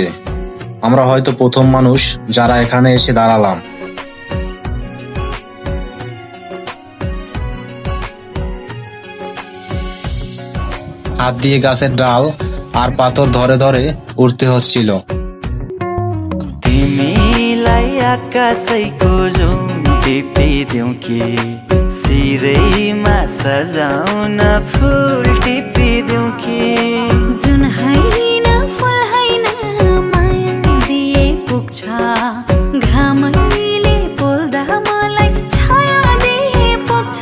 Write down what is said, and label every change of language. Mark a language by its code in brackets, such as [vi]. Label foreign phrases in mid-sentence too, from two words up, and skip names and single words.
[bn] আমরা হয়তো প্রথম মানুষ যারা এখানে এসে দাঁড়ালাম। হাত দিয়ে গাছের ডাল আর পাথর ধরে ধরে उठ्ते হচ্ছিল। [ne] तिमीलाई आकाशैको जुन टिपिदिउँ कि सिरैमा सजाउन फुल टिपिदिउँ कि जुन होइन फुल होइन माया दिए पुग्छ घामैले पोल्दा मलाई छाया दिए पुग्छ